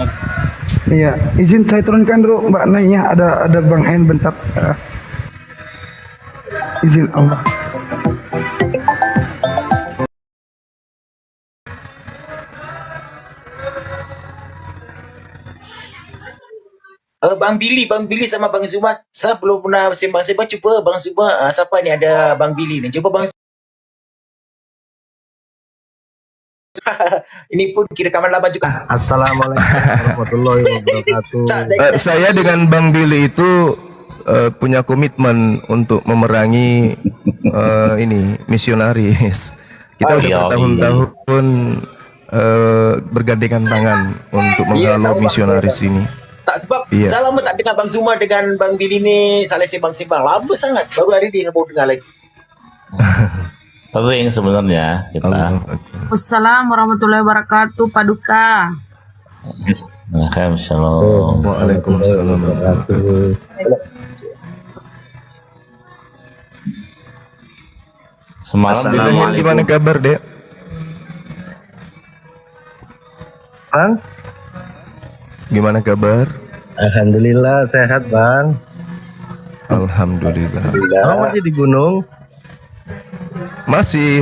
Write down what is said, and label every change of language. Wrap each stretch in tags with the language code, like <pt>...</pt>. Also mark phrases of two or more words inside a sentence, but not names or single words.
<id>Iya, izin saya turunkan dulu Mbak Nainya, ada Bang Hen bentar. Izin Allah. Bang Billy sama Bang Zuma,</id> <ms>saya belum pernah sembang-sembang. Cuba Bang Zuma, siapa ni ada Bang Billy ni? Cuba Bang ini pun kira rekaman lama juga.</ms> <ar>Assalamualaikum warahmatullahi wabarakatuh.</ar> <id>Saya dengan Bang Billy itu punya komitmen untuk memerangi ini misionaris. Kita udah bertahun-tahun bergandengan tangan untuk menghalau misionaris ini.</id> <ms>Tak sebab Iya. saya lama tak dengar Bang Zuma dengan Bang Billy ni saling sembang-sembang. Lama sangat. Baru hari ni saya baru dengar lagi.</ms> <id>Sering sebenarnya kita.</id> <ar>Assalamualaikum warahmatullahi wabarakatuh, Paduka.</ar> <id>Waalaikumsalam. Waalaikumsalam.</id> <ms>Semalam</ms> <id>Dek Daniel, gimana kabar, Dek? Bang, Gimana kabar? alhamdulillah sehat bang. Alhamdulillah. Abang masih di gunung? Masih.</id>